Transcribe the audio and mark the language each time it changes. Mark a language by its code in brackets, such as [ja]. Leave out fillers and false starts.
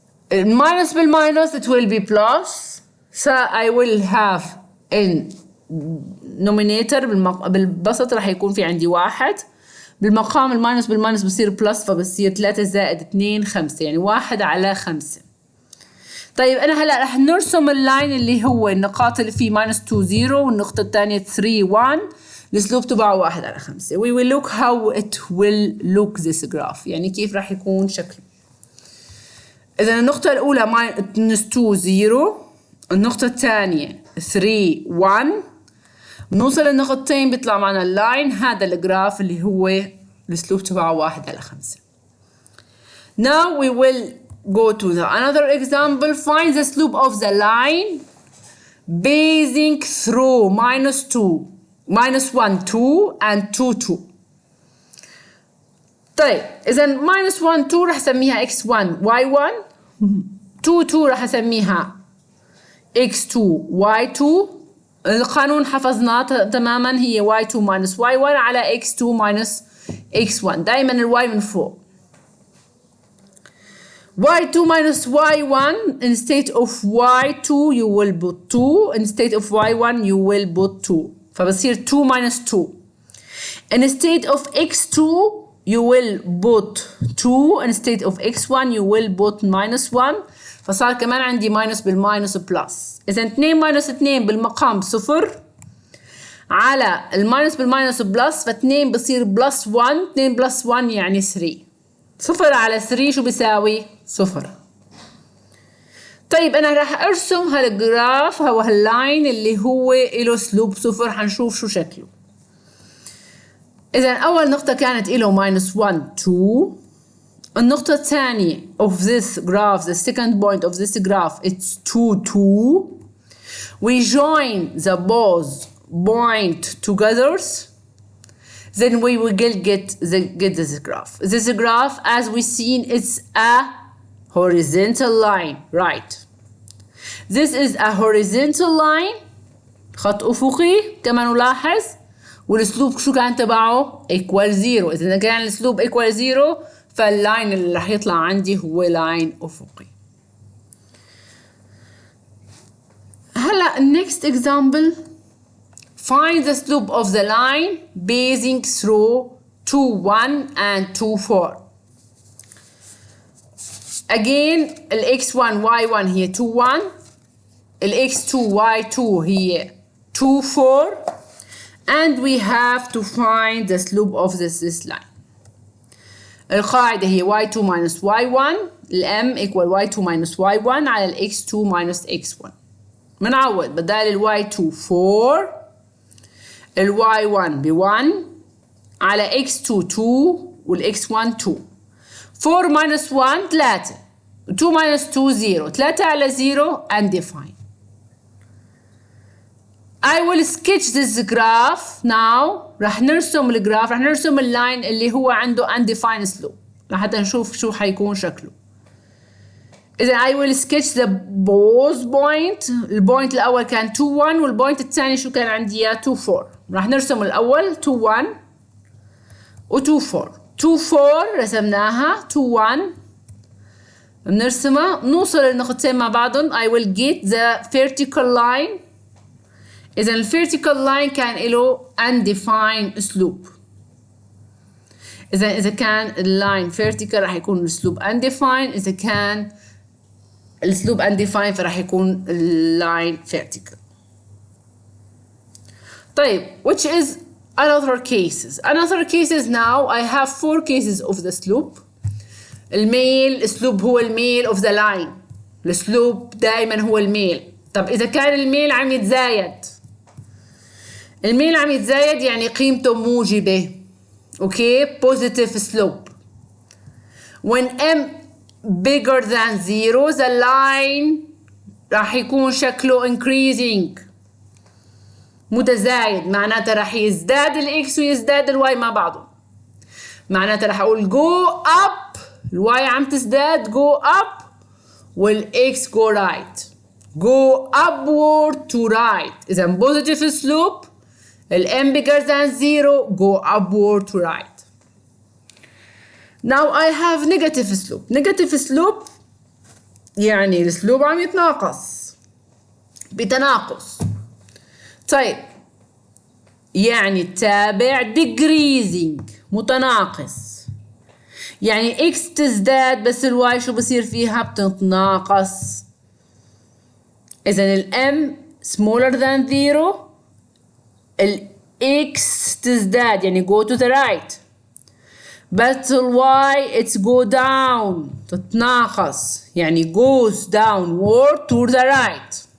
[ar] minus بالminus [en] it will be plus so I will have in numerator [ar] بالبسط راح يكون في عندي 1 بالمقام الماينس بالماينس بصير بلس فبصير 3 زائد 2 5 يعني 1 على 5. طيب أنا هلا رح نرسم اللاين اللي هو النقاط اللي فيه minus 2 0 والنقطة الثانية 3 1 السلوب تبعه 1 على 5. [en] We will look how it will look this graph [ar] يعني كيف راح يكون شكله. إذا النقطة الأولى minus 2 0 النقطة الثانية 3 1 بنوصل للنقطتين بيطلع معنا اللاين هذا الجراف اللي هو السلوب تبعه 1 على 5. [en] Now we will go to the another example. Find the slope of the line passing through minus 1 2 and 2 2. [ar] طيب إذا minus 1 2 رح سميها x1 y1 2 2 رح أسميها x2 y2. القانون حفظناه تماما هي y2 minus y1 على x2 minus x1 دايما الواي من فوق. [en] y2 minus y1 instead of y2 you will put 2 instead of y1 you will put 2 فبصير 2 minus 2 instead of x2 you will put 2 instead of x1 you will put minus 1 [ar] فصار كمان عندي minus بالماينس بلس. إذا 2 minus 2 بالمقام صفر على الماينس بالماينس بلس ف2 بصير بلس 1 2 بلس 1 يعني 3 صفر على 3 شو بيساوي؟ صفر. طيب أنا راح أرسم هالجراف أو هاللاين اللي هو إله سلوب صفر حنشوف شو شكله. إذا أول نقطة كانت إله minus 1 2 النقطة الثانية [en] of this graph the second point of this graph it's 2 2 we join the both point together then we will get this graph. This graph as we seen it's a horizontal line right. This is a horizontal line [ar] خط أفقي كما نلاحظ والاسلوب شو كان تبعه equal 0. إذا كان الاسلوب equal 0 فاللاين اللي راح يطلع عندي هو لاين أفقي. [en] هلا next example find the slope of the line passing through 2 1 and 2 4. Again ال x1 y1 هي 2 1 ال x2 y2 هي 2 4 and we have to find the slope of this line. [ar] القاعدة هي y2 minus y1 ال m equal y2 minus y1 على ال x2 minus x1. منعوض بدال ال y2 4 ال y1 ب 1 على x2 2 وال x1 2 4 minus 1 3 2 minus 2 0 3 على 0 and define. [en] I will sketch this graph now. [ar] راح نرسم الجراف راح نرسم اللاين اللي هو عنده undefined slope لحتى نشوف شو حيكون شكله. [en] إذا I will sketch the both point. [ar] البوينت الأول كان 2 1 والبوينت الثاني شو كان عندي إياه 2 4. راح نرسم الأول 2 1 و 2 4 2 4 رسمناها 2 1 بنرسمها نوصل للنقطتين مع بعضهم. [en] I will get the vertical line. إذا ال vertical line كان له undefined slope. [ar] إذا كان اللاين vertical راح يكون السلوب undefined. إذا كان السلوب undefined فراح يكون line vertical. [en] طيب which is another cases now I have 4 cases of the slope. [ar] السلوب هو الميل of the line. السلوب دائما هو الميل. طب إذا كان الميل عم يتزايد، الميل عم يتزايد يعني قيمته موجبة. [en] Okay positive slope. when m bigger than 0 the line [ar] راح يكون شكله increasing متزايد، معناتها راح يزداد الاكس ويزداد الواي مع بعضهم. معناتها راح اقول go up، الواي عم تزداد go up والاكس go right. [en] go upward to right. إذا positive slope ال m bigger than 0 go upward to right. Now I have negative slope. [ar] Negative slope يعني السلوب عم يتناقص بتناقص. طيب يعني التابع decreasing متناقص، يعني x تزداد بس الواي شو بصير فيها؟ بتتناقص. [en] إذا ال m smaller than 0 [ar] ال x تزداد يعني [en] go to the right. but ال y it's go down [ar] تتناقص يعني [en] goes downward to the right.